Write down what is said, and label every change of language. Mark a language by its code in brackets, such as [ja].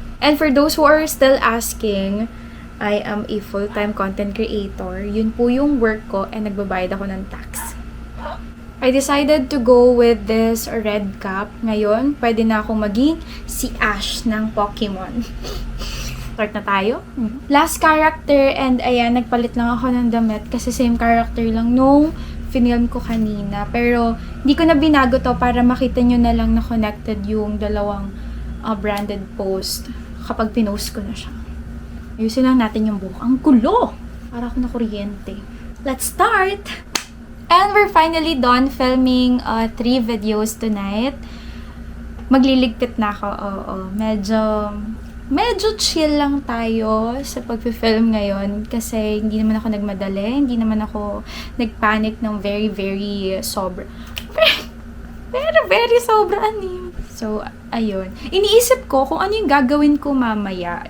[en] And for those who are still asking, I am a full-time content creator. [tl] Yun po yung work ko and nagbabayad ako ng tax. [en] I decided to go with this red cap. [tl] Ngayon, pwede na akong maging si Ash ng Pokemon. Start na tayo. Last character and ayan, nagpalit lang ako ng damit kasi same character lang nung film ko kanina. Pero, hindi ko na binago to para makita nyo na lang na connected yung dalawang branded post kapag pinost ko na siya. Ayusin lang natin yung buhok. Ang gulo! Para ako na kuryente. [en] Let's start! And we're finally done filming 3 videos tonight. [tl] Magliligpit na ako. Oo. Medyo chill lang tayo sa pag-film ngayon kasi hindi naman ako nagmadali, hindi naman ako nagpanic ng very, very sobra. Very sobra anim. So, ayun. Iniisip ko kung ano yung gagawin ko mamaya.